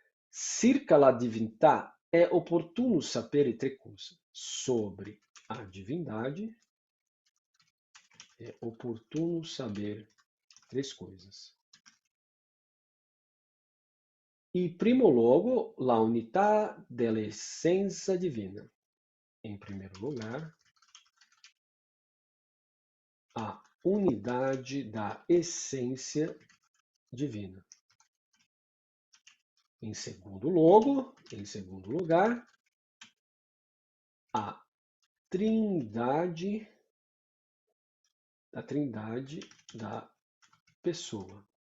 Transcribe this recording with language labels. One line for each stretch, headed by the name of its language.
Italian: Circa la divinità é oportuno sapere tre cose.
Portuguese: Sobre a divindade, é oportuno saber três coisas.
Italian: E primo luogo, la unità dell'essenza divina.
Portuguese: Em primeiro lugar, a unidade da essência divina. Em segundo lugar, a trindade da pessoa.